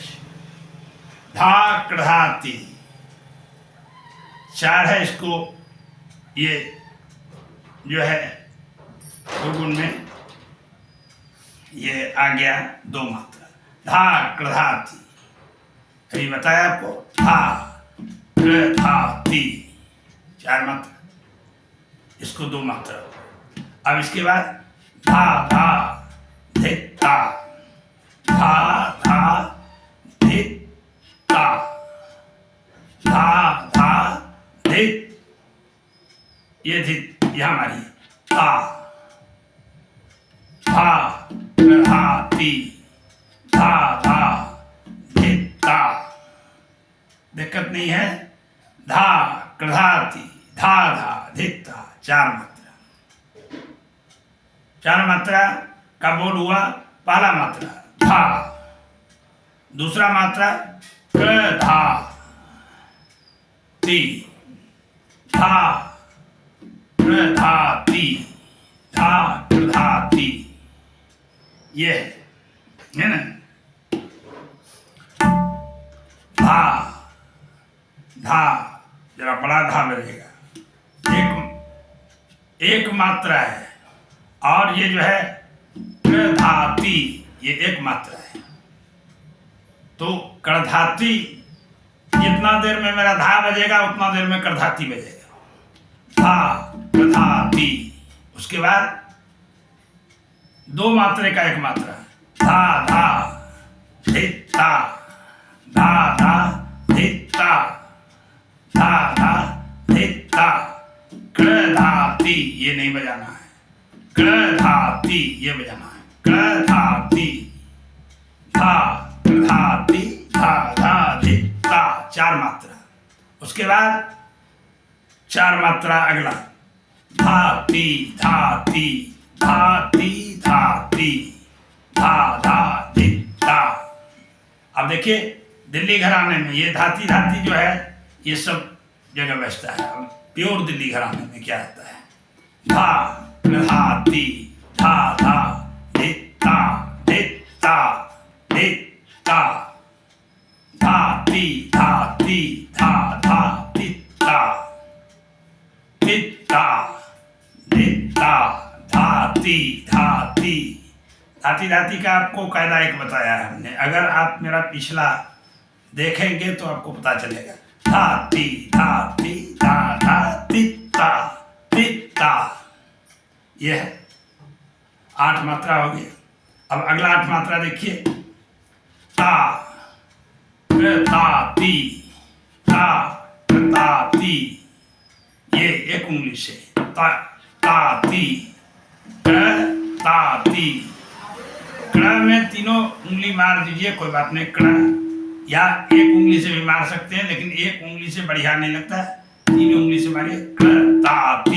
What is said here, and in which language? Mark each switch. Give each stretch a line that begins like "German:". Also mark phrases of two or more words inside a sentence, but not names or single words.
Hindi: धा कृधा ती 4 है, इसको ये जो है गुण में ये आ गया 2 मात्रा। धा कृधा ती, अभी बताया आपको धा कृधा ती 4 मात्रा, इसको 2 मात्रा। अब इसके बाद धा धा धिता, धा धा धिता, धा धा धित, ये धित यहाँ मारिए ता, धा कृधा ती, धा धा धिता, दिक्कत नहीं है। धा कृधा ती, धा धा धिता 4 मात्रा। 4 मात्रा का बोल हुआ पहला मात्रा धा, दूसरा मात्रा कृधा ती, धा कृधा ती, धा कृधा ती, ये है ना। धा धा जरा बड़ा धा बजेगा, एक मात्रा है, और ये जो है कृधाति ये 1 मात्रा है। तो कृधाति जितना देर में मेरा धा बजेगा उतना देर में कृधाति बजेगा। धा कृधाति, उसके बाद 2 मात्रे का 1 मात्रा धा धा धिता, धा धा धिता, धा धा धिता, कृधाति ये नहीं बजाना है, कृधाति ये बजाना है, कृधाति, धा कृधाति, धा धा धिता 4 मात्रा। उसके बाद 4 मात्रा अगला धाति धाति, धाति धाति, धा धा धिता। अब देखिए दिल्ली घराने में ये धाति धाति जो है ये सब जगह बजता है। अब प्योर दिल्ली घराने में क्या आता है, धा कृधाति, धा धा धिता धिता धिता, धाति धाति, धा धा धिता धिता धिता, धाति धाति। धाति धाति का आपको कायदा एक बताया है हमने, अगर आप मेरा पिछला देखेंगे तो आपको पता चलेगा। धाति धाति, धा धा धिता धिता, ये है 8 मात्रा हो गया। अब अगला 8 मात्रा देखिए, ता कृताति, ता कृताति, ये 1 उंगली से ता ताति, कृताति। कृ में तीनों उंगली मार दीजिए, कोई बात नहीं, कृ या 1 उंगली से भी मार सकते हैं, लेकिन 1 उंगली से बढ़िया नहीं लगता है, 3 उंगली से मारिए कृताति।